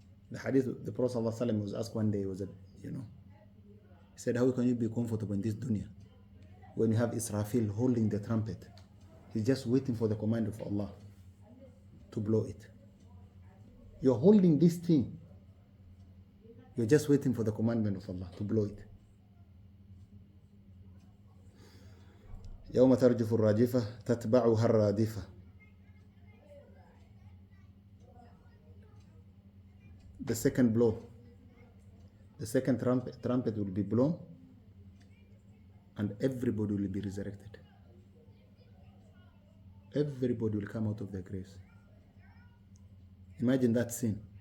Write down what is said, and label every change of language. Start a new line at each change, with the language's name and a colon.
English: The hadith, the Prophet ﷺ was asked one day, he said, how can you be comfortable in this dunya when you have Israfil holding the trumpet? He's just waiting for the command of Allah to blow it. You're holding this thing. You're just waiting for the commandment of Allah to blow it.
Arabic: يوم ترجف الراجفة تتبعها الرادفة.
English: The second blow, the second trumpet will be blown, and everybody will be resurrected. Everybody will come out of their graves. Imagine that scene.